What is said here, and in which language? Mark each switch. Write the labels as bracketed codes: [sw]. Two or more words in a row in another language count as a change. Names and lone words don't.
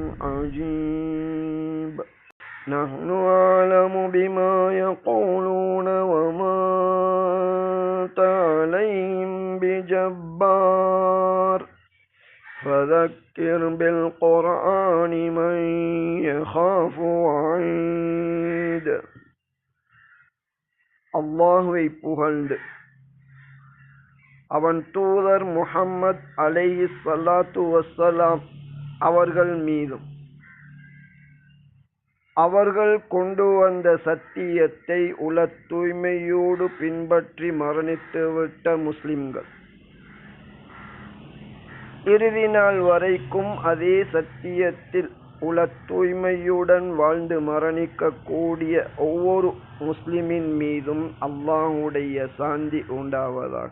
[ar] عجيب نحن أعلم بما يقولون وما أنت عليهم بجبار فذكر بالقرآن من يخاف وعيد. [ta] அல்லாஹ்வை புகழ்ந்து அவன் தூதர் முஹம்மத் [ar] عليه الصلاة والسلام [ta] அவர்கள் மீதும் அவர்கள் கொண்டு வந்த சத்தியத்தை உல தூய்மையோடு பின்பற்றி மரணித்துவிட்ட முஸ்லிம்கள் இறுதி நாள் வரைக்கும் அதே சத்தியத்தில் உல தூய்மையுடன் வாழ்ந்து மரணிக்கக்கூடிய ஒவ்வொரு முஸ்லிமின் மீதும் அல்லாஹ்வுடைய சாந்தி உண்டாவதாக.